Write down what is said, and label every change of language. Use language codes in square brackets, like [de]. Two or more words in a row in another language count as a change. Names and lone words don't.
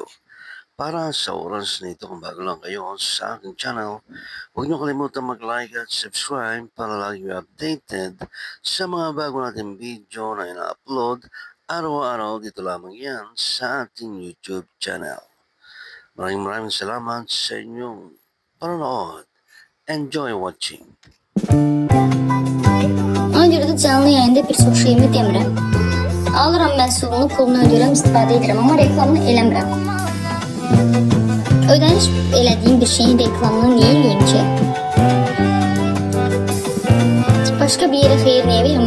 [tl] Para sa oras na ito, kung bago lang kayo sa aking channel, huwag niyo kalimutan mag-like at subscribe para lagi updated sa mga bago nating video na ina-upload araw-araw dito lamang yan sa ating YouTube channel. Maraming salamat sa inyong panonood. [en] Enjoy watching. [az] Ona görə də canlı yayında bir çox şeyimi demirəm. Alıram məhsulunu, pulunu ödəyirəm, istifadə edirəm, amma reklamını eləmirəm. Ödəniş elədiyim bir şeyin reklamını niyə eləyim ki? Başqa bir yerə xeyir niyə verim?